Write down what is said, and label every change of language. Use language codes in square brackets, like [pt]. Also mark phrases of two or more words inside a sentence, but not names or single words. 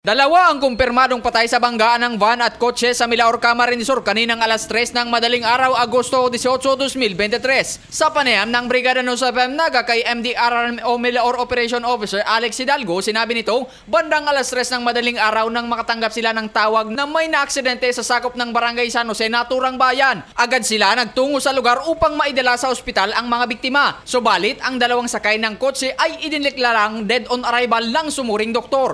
[tl] Dalawa ang kumpirmadong patay sa banggaan ng van at kotse sa Milaor, Camarines Sur kaninang alas 3 ng madaling araw, Agosto 18, 2023. Sa panayam ng Brigada News FM Naga kay MDR o Milaor [en] Operation Officer [tl] Alex Hidalgo, sinabi nito, bandang alas 3 ng madaling araw nang makatanggap sila ng tawag na may naaksidente sa sakop ng Barangay San Jose, Naturang Bayan. Agad sila nagtungo sa lugar upang maidala sa ospital ang mga biktima. Subalit, ang dalawang sakay ng kotse ay idineklarang [en] dead on arrival [tl] ng sumuring doktor.